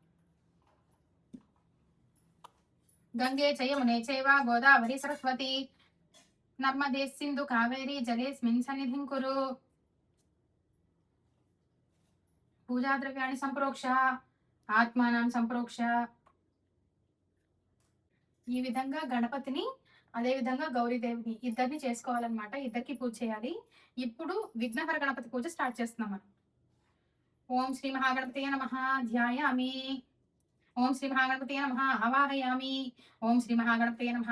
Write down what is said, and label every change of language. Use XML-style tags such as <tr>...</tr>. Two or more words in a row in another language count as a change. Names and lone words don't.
<sa>गंगे च यमुने चैव गोदावरी सरस्वती नर्मदे सिन्धु कावेरी जलेऽस्मिन् सन्निधिं कुरु। पूजा द्रव्याणि संप्रोक्ष ఆత్మానం సంప్రోక్ష।</sa> <te>ఈ విధంగా గణపతిని అదే విధంగా గౌరీదేవిని ఇద్దరిని చేసుకోవాలన్నమాట, ఇద్దరికి పూజ చేయాలి। ఇప్పుడు విఘ్నహర గణపతి పూజ స్టార్ట్ చేస్తున్నాం మనం।</te> <sa>ఓం శ్రీ మహాగణపతయే నమః ధ్యాయామి, ఓం శ్రీ మహాగణపతయే నమః ఆవాహయామి, ఓం శ్రీ మహాగణపతయే నమః</sa>